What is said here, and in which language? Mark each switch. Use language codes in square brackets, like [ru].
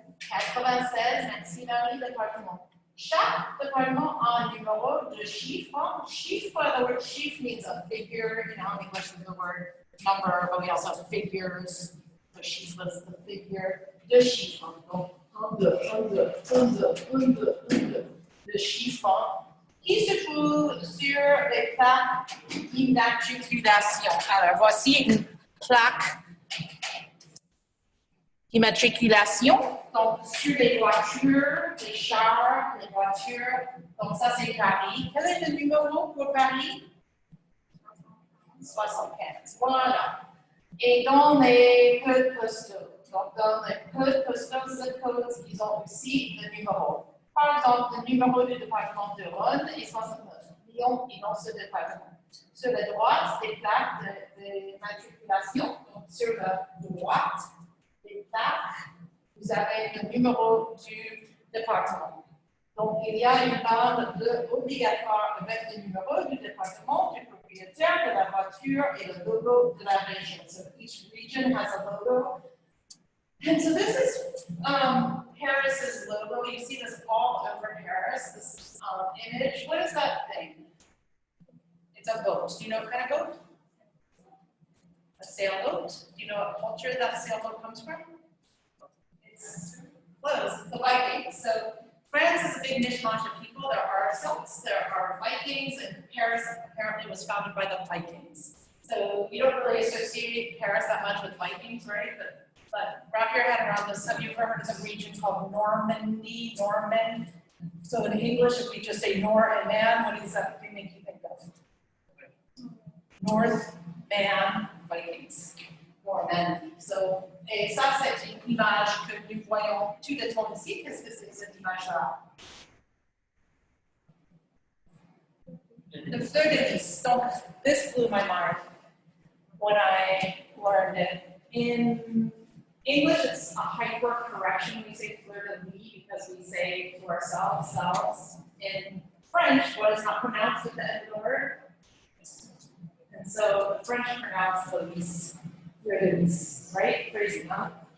[fr] 96 maximally départements. Chaque département a un numéro de chiffre. [en] Chiffre, the word chiffre means a figure. You know, in English we have the word number, but we also have figures. The chiffre is the figure. [fr] De chiffre. Donc, de chiffre qui se trouve sur les plaques d'immatriculation. Alors, voici une plaque d'immatriculation. Donc, sur les voitures, les chars, les voitures. Donc, ça, c'est Paris. Quel est le numéro pour Paris? 75. Voilà. Et dans les codes postaux. Donc, dans les codes postaux, [en] zip codes, [fr] ils ont aussi le numéro. Par exemple, le numéro du département de Rhône est 69. Lyon est dans ce département. Sur la droite, des plaques de matriculation. Donc, sur la droite des plaques, vous avez le numéro du département. Donc, il y a une bande obligatoire avec le numéro du département, du propriétaire de la voiture et le logo de la région. [en] So each region has a logo. And so this is Paris's logo. You see this all over Paris, this image. What is that thing? It's a boat. Do you know what kind of boat? A sailboat. Do you know what culture that sailboat comes from? It's close. It's the Vikings. So France is a big mishmash of people. There are Celts, there are Vikings, and Paris apparently was founded by the Vikings. So you don't really associate Paris that much with Vikings, right? But But wrap your head around this. Have you ever heard of a region called Normandy, Norman? So in English, if we just say Nor and Man, what does that make you think of? North Man Vikings. Normandy. [fr] So, et ça, c'est une image que nous voyons tout le temps ici. Qu'est-ce que c'est cette image-là? [en] The third of these. Donc, this blew my mind when I learned it. In English, it's a hyper correction. We say fleur de lis because we say to ourselves, selves. In French, what is not pronounced at the end of the word? And so the French pronounce the lis, fleur de lis, right? Crazy, huh?